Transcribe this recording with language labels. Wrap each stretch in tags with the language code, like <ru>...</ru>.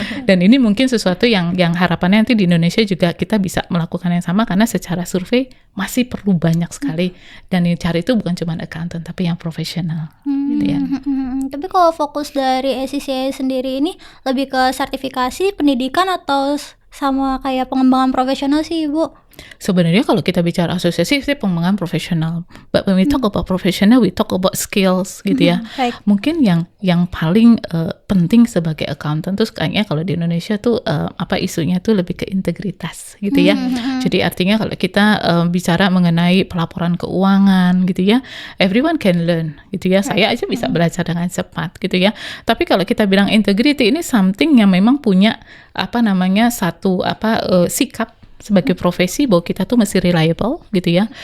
<id>Dan ini mungkin sesuatu yang harapannya nanti di Indonesia juga kita bisa melakukan yang sama, karena secara survei masih perlu banyak sekali, dan yang cari itu bukan cuma accountant tapi yang profesional gitu ya. Tapi kalau fokus dari ACCA sendiri ini lebih ke sertifikasi, pendidikan, atau sama kayak pengembangan profesional sih Ibu? Sebenarnya kalau kita bicara asosiasi itu pengembangan profesional.</id> <en>But when we talk about professional, we talk about skills</en> <id>gitu ya.</id> <en>Right.</en> <id>Mungkin yang paling penting sebagai accountant tuh kayaknya kalau di Indonesia tuh isunya tuh lebih ke integritas gitu ya. Jadi artinya kalau kita bicara mengenai pelaporan keuangan gitu ya,</id> <en>everyone can learn</en> <id>gitu ya. Saya aja bisa belajar dengan cepat gitu ya. Tapi kalau kita bilang integrity, ini something yang memang punya satu sikap sebagai profesi bahwa kita tuh masih reliable gitu ya.</id>